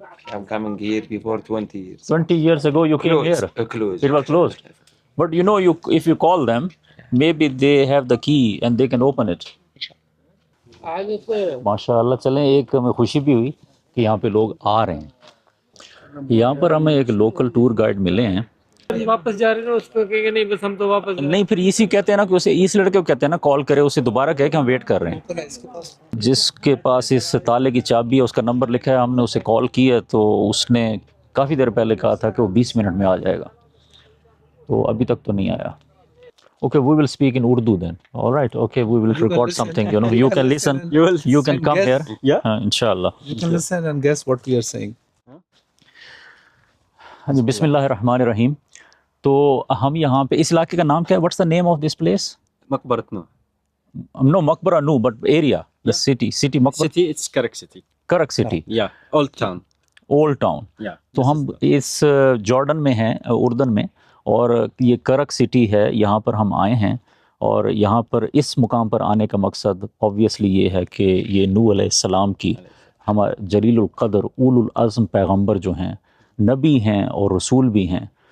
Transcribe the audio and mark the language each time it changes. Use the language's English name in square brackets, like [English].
[English] I'm coming here before 20 years. 20 years ago you came here. Close. It was closed. But you know, if you call them, maybe they have the key and they can open it. [Arabic] عادي طيب. [Urdu] ماشاء اللہ، چلیں ایک ہمیں خوشی بھی ہوئی کہ یہاں پہ لوگ آ رہے ہیں۔ یہاں پر ہمیں ایک لوکل ٹور گائیڈ ملے ہیں۔ واپس جا رہے ہیں اس کو کہیں گے نہیں بس ہم تو واپس نہیں پھر اسی کہتے ہیں نا کہ اسے اس لڑکے کو کہتے ہیں نا کال کرے، اسے دوبارہ کہے کہ ہم ویٹ کر رہے ہیں۔ جس کے پاس اس تالے کی چابی ہے اس کا نمبر لکھا ہے، ہم نے اسے کال کی ہے تو اس نے کافی دیر پہلے کہا تھا کہ وہ 20 منٹ میں آ جائے گا، تو ابھی تک تو نہیں آیا۔ [English] Okay, we will speak in Urdu then. All right. Okay, we will record something. You know, you can listen. You can come here. Yeah. Inshallah. You can listen and guess what we are saying. [Urdu] ہاں جی، بسم اللہ الرحمن الرحیم۔ تو ہم یہاں پہ اس علاقے کا نام کیا ہے؟ [English] What's the name of this place? Maqbarat Nuh. No, Maqbara no, but area, the city Maqbara. City, it's Karak city. Karak city. Yeah, old town. Old town. Yeah. [Urdu] تو ہم اس جارڈن میں ہیں، اردن میں، اور یہ کرک سٹی ہے، یہاں پر ہم آئے ہیں، اور یہاں پر اس مقام پر آنے کا مقصد obviously یہ ہے کہ یہ نوح علیہ السلام کی، ہمارے جلیل القدر اولو العزم پیغمبر جو ہیں، نبی ہیں اور رسول بھی ہیں،